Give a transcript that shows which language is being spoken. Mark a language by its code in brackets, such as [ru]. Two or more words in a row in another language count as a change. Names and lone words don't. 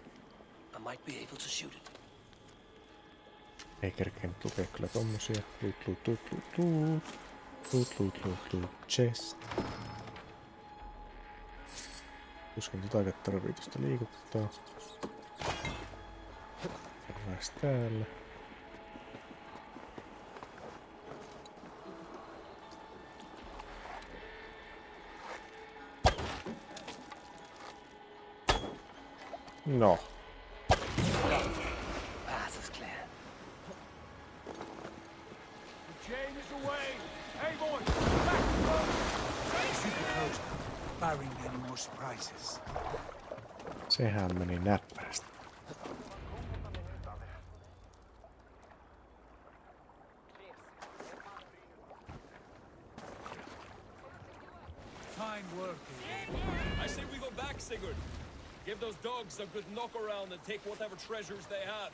[en] I might be able to shoot it. [fi] Ei kerkenyt lukea kyllä tommosia. [en] Chest. [fi] Tuskin tota tarvii tosta liikuttaa. Terveys täällä. No. [en] Path is clear. The chain is away. Hey, boys, back to the boat. Super close, barring any more surprises. [fi] Sehän meni näppärästi. [en] Fine work. I say we go back, Sigurd. Give those dogs a good knock around and take whatever treasures they have.